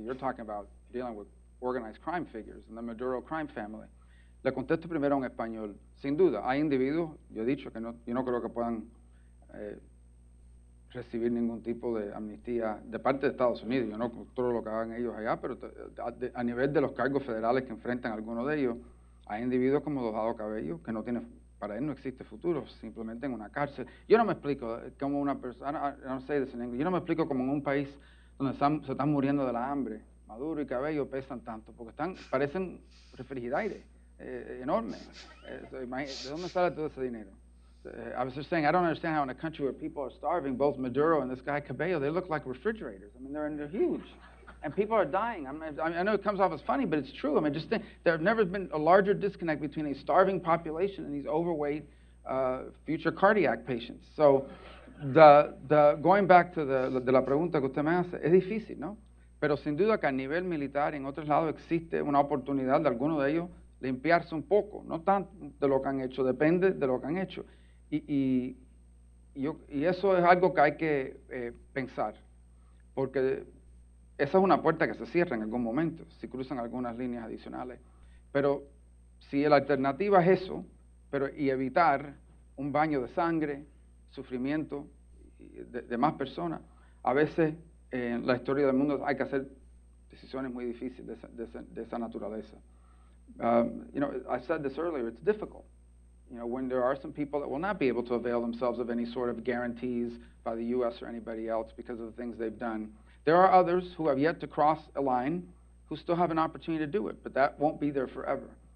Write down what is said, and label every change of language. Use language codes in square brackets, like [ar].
[en] You're talking about dealing with organized crime figures and the Maduro crime family. [es] Le contesto primero en español. Sin duda, hay individuos, yo he dicho que yo no creo que puedan recibir ningún tipo de amnistía de parte de Estados Unidos. Yo no controlo lo que hagan ellos allá, pero a nivel de los cargos federales que enfrentan algunos de ellos, hay individuos como Diosdado Cabello, que no tiene, para él no existe futuro, simplemente en una cárcel. Yo no me explico como una persona, [en] I don't say this in English, [es] yo no me explico como en un país donde se están muriendo de la hambre. Maduro y Cabello pesan tanto, porque parecen refrigeraires enormes. ¿De dónde sale todo ese dinero? [en] I was just saying, I don't understand how in a country where people are starving, both Maduro and this guy Cabello, they look like refrigerators. I mean, they're huge. And people are dying. I know it comes off as funny, but it's true. I mean, just think, there have never been a larger disconnect between a starving population and these overweight future cardiac patients. So, going back to [es] de la pregunta que usted me hace, es difícil, ¿no? Pero sin duda que a nivel militar en otros lados existe una oportunidad de algunos de ellos limpiarse un poco, no tanto de lo que han hecho, depende de lo que han hecho. Y eso es algo que hay que pensar, porque esa es una puerta que se cierra en algún momento, si cruzan algunas líneas adicionales. Pero si la alternativa es eso, y evitar un baño de sangre, sufrimiento de más personas, a veces en la historia del mundo hay que hacer decisiones muy difíciles de esa naturaleza. [en] You know, I said this earlier, it's difficult. You know, when there are some people that will not be able to avail themselves of any sort of guarantees by the U.S. or anybody else because of the things they've done. There are others who have yet to cross a line who still have an opportunity to do it, but that won't be there forever.